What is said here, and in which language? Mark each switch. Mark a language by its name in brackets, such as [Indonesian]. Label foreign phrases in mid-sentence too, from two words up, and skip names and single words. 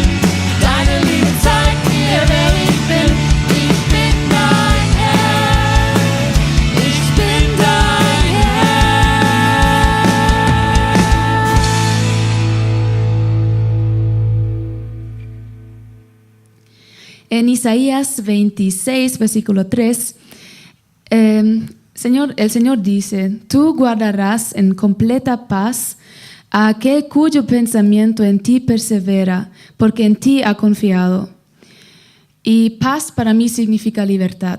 [German] Deine Liebe zeigt mir, wer ich bin. Ich bin dein Herr. Ich bin dein Herr. [Spanish] En Isaías 26, versículo 3, el Señor dice, tú guardarás en completa paz a aquel cuyo pensamiento en ti persevera, porque en ti ha confiado. Y paz para mí significa libertad.